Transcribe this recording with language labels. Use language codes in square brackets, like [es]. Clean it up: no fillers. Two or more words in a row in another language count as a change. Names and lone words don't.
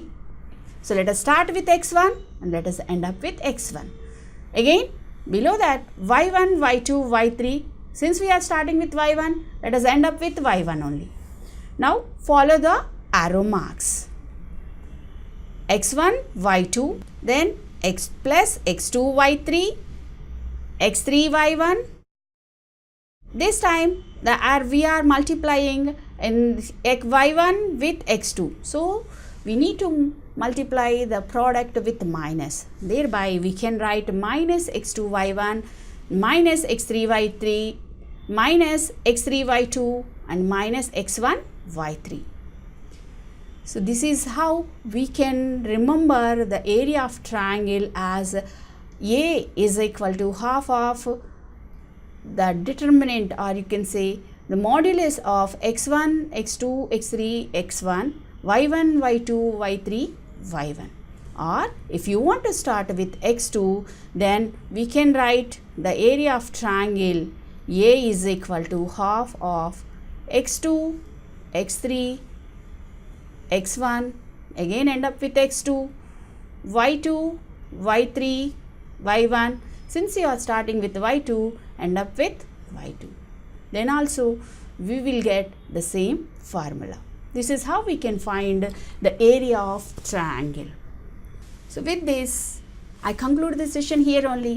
[en] So let us start with x1 and let us end up with x1. Again, Below that, y1, y2, y3. Since we are starting with y1, let us end up with y1 only. Now follow the arrow marks. x1, y2, then x plus x2, y3, x3, y1. This time we are multiplying in y1 with x2. So we need to multiply the product with minus. Thereby we can write minus x2, y1, minus x3, y3, minus x3, y2 and minus x1, y3. So this is how we can remember the area of triangle as A is equal to half of the determinant, or you can say the modulus of x1, x2, x3, x1, y1, y2, y3, y1. Or if you want to start with x2, then we can write the area of triangle A is equal to half of x2, x3, x1, again end up with x2, y2, y3, y1. Since you are starting with y2, end up with y2. Then also we will get the same formula. This is how we can find the area of triangle. So with this, I conclude this session here only.